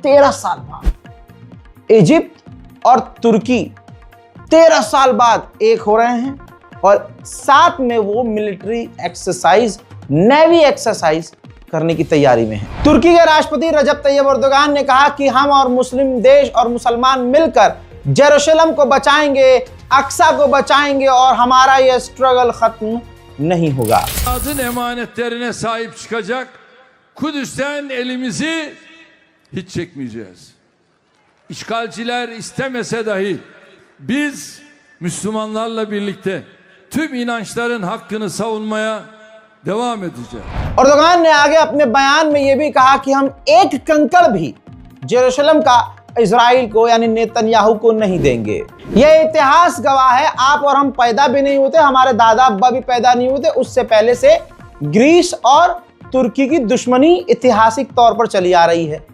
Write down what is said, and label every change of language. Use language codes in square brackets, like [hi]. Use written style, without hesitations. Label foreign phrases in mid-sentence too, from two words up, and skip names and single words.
[hi] 13 साल बाद इजिप्ट और तुर्की 13 साल बाद एक हो रहे हैं और साथ में वो [en] military exercise, navy exercise [hi] करने की तैयारी में है। तुर्की के राष्ट्रपति रजब तैयब एर्दोगान ने कहा कि हम और मुस्लिम देश और मुसलमान मिलकर जेरूशलम को बचाएंगे, अक्सा को बचाएंगे और हमारा यह स्ट्रगल खत्म नहीं होगा। [tr] Adın emanetlerine sahip çıkacak. Kudüs'ten elimizi hiç çekmeyeceğiz. İşgalciler istemese dahi biz Müslümanlarla birlikte tüm inançların hakkını savunmaya devam edeceğiz. [hi] अर्दोगान ने आगे अपने बयान में यह भी कहा कि हम एक कंकड़ भी जेरूशलेम का इजराइल को यानी नेतन्याहू को नहीं देंगे। यह इतिहास गवाह है, आप और हम पैदा भी नहीं होते, हमारे दादा अब्बा भी पैदा नहीं होते, उससे पहले से ग्रीस और तुर्की की दुश्मनी ऐतिहासिक तौर पर चली आ रही है।